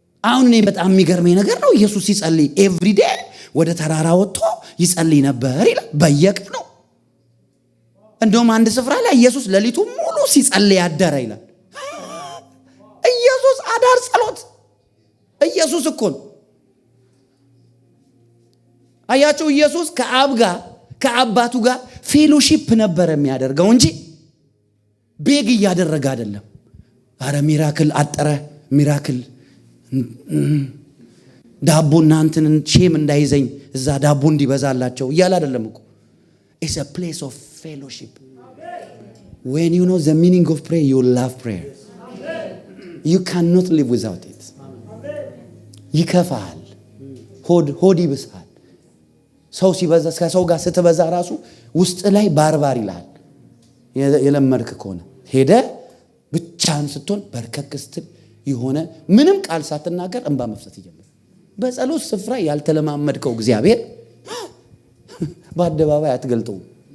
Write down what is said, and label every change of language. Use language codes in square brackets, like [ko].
[am] አሁን እኔ በጣም የሚገርመኝ ነገር ነው። ኢየሱስ ሲጸልይ ኤቭሪ ዴይ ወደ ተራራ ወጥቶ ይጸልይ ነበር ይላል። በየቀኑ ነው። እንደውም አንድ ስፍራ ላይ ኢየሱስ ሌሊቱ ሙሉ ሲጸልይ ያደረ ይላል። ኢየሱስ አዳር ጸሎት። ኢየሱስ እኮ ነው። አያችሁ፣ ኢየሱስ ከአባቱ ጋር ፌሎሺፕ ነበር የሚያደርገው እንጂ ቤግ እያደረገ አይደለም። አረ ሚራክል አጠረ፣ ሚራክል ዳቦ እናንተን ሼም እንዳይዘኝ እዛ ዳቦ እንዲበዛላቸው እያለ አይደለም እኮ። [en] It's a place of fellowship. When you know the meaning of prayer, you love prayer. You cannot live without it. [am] ይከፋል፣ ሆድ ይብሳል። ሰው ሲበዛ ከሰው ጋር ስትበዛ ራሱ ውስጥ ላይ ባርባር ይላል። የለመድክ ከሆነ ሄደ ብቻህን ስትሆን በርከክ ስትል የሆነ ምንም ቃል ሳትናገር እንባ መፍሰስ ይጀምራል። በጸሎት ስፍራ ያልተለማመድከው እግዚአብሔር በአደባባይ አትገልጠውም።